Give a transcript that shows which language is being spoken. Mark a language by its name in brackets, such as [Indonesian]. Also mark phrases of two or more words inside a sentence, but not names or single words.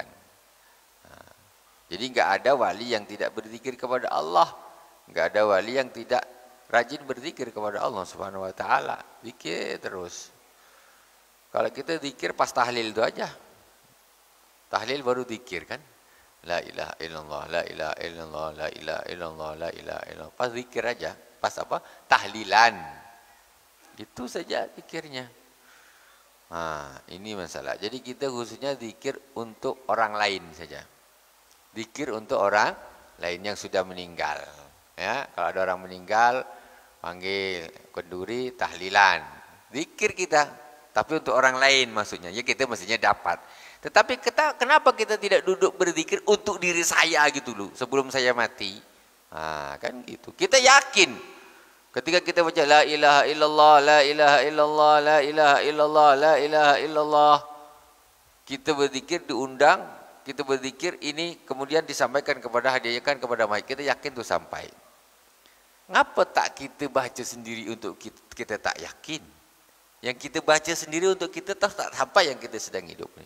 [Indonesian] Nah, jadi nggak ada wali yang tidak berzikir kepada Allah, nggak ada wali yang tidak rajin berzikir kepada Allah [Arabic] سبحانه وتعالى. [Indonesian] Zikir terus. Kalau kita zikir pas tahlil itu aja. Tahlil baru zikir kan? [Arabic] لا إله إلا الله لا إله إلا الله لا إله إلا الله لا إله إلا الله. [Indonesian] Pas zikir aja. Pas apa? Tahlilan. Itu saja zikirnya. Nah, ini masalah. Jadi kita khususnya zikir untuk orang lain saja. Zikir untuk orang lain yang sudah meninggal. Ya, kalau ada orang meninggal, panggil kenduri, tahlilan, zikir kita, tapi untuk orang lain maksudnya, ya kita mestinya dapat. Tetapi kenapa kita tidak duduk berzikir untuk diri saya gitu loh, sebelum saya mati? Nah, kan gitu. Kita yakin ketika kita baca [Arabic] لا إله إلا الله لا إله إلا الله لا إله إلا الله لا إله إلا الله, [Indonesian] kita berzikir diundang, kita berzikir ini kemudian disampaikan kepada, hadiahkan kepada mayit, kita yakin tuh sampai. Ngapa tak kita baca sendiri untuk kita tak yakin? Yang kita baca sendiri untuk kita tahu tak sampai yang kita sedang hidup ini.